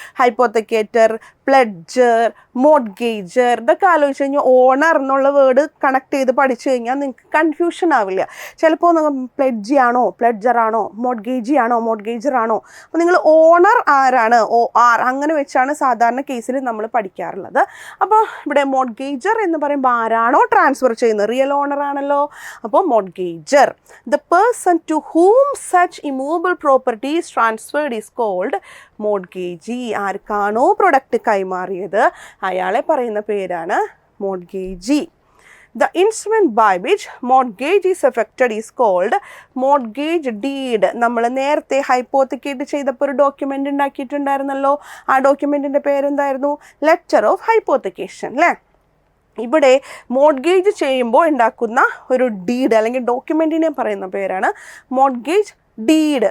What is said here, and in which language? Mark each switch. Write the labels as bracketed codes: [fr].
[ml] ഹൈപ്പോത്തക്കേറ്റർ, പ്ലെഡ്ജർ, മോർഗേജർ, ഇതൊക്കെ ആലോചിച്ച് കഴിഞ്ഞാൽ ഓണർ എന്നുള്ള വേർഡ് കണക്ട് ചെയ്ത് പഠിച്ചു കഴിഞ്ഞാൽ നിങ്ങൾക്ക് കൺഫ്യൂഷൻ ആവില്ല. ചിലപ്പോൾ പ്ലെഡ്ജി ആണോ, പ്ലെഡ്ജറാണോ, മോർഗേജി മോർഗേജറാണോ. അപ്പോൾ നിങ്ങൾ ഓണർ ആരാണ്, OR അങ്ങനെ വെച്ചാണ് സാധാരണ കേസിൽ നമ്മൾ പഠിക്കാറുള്ളത്. അപ്പോൾ ഇവിടെ മോർഗേജർ എന്ന് പറയുമ്പോൾ ആരാണോ ട്രാൻസ്ഫർ ചെയ്യുന്നത്, റിയൽ ഓണർ ആണല്ലോ. അപ്പോൾ മോർഗേജർ. [en] The person to whom such immovable property is transferred is called mortgagee. [ml] ആർക്കാണോ പ്രൊഡക്റ്റ് കൈമാറിയത് അയാളെ പറയുന്ന പേരാണ് mortgagee. [en] The instrument by which mortgage is effected is called mortgage deed. [ml] നമ്മൾ നേരത്തെ ഹൈപ്പോത്തിക്കേറ്റ് ചെയ്തപ്പോൾ ഒരു ഡോക്യുമെൻ്റ് ഉണ്ടാക്കിയിട്ടുണ്ടായിരുന്നല്ലോ. ആ ഡോക്യുമെൻറ്റിൻ്റെ പേരെന്തായിരുന്നു? ലെറ്റർ ഓഫ് ഹൈപ്പോത്തിക്കേഷൻ അല്ലേ. ഇവിടെ മോർഗേജ് ചെയ്യുമ്പോൾ ഉണ്ടാക്കുന്ന ഒരു ഡീഡ് അല്ലെങ്കിൽ ഡോക്യുമെൻറ്റിനെ പറയുന്ന പേരാണ് മോർഗേജ് ഡീഡ്.